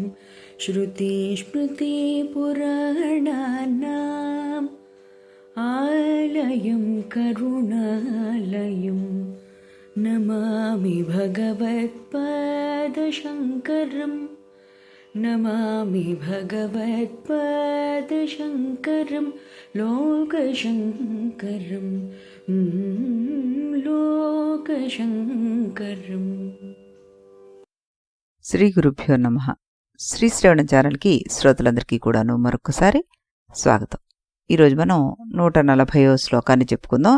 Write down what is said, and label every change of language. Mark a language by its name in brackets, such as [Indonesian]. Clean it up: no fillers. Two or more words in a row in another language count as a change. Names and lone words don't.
[Sanskrit] श्रुतिस्मृतिपुराणानाम् आलयं करुणालयं नमामि भगवत्पादशङ्करं नमामि भगवत्पादशङ्करं लोकशङ्करं లోకశంకరం. శ్రీ గురుభ్యో నమః. [Telugu] శ్రీ శ్రవణ ఛానల్కి శ్రోతలందరికీ కూడాను మరొకసారి స్వాగతం. ఈరోజు మనం 140వ శ్లోకాన్ని చెప్పుకుందాం.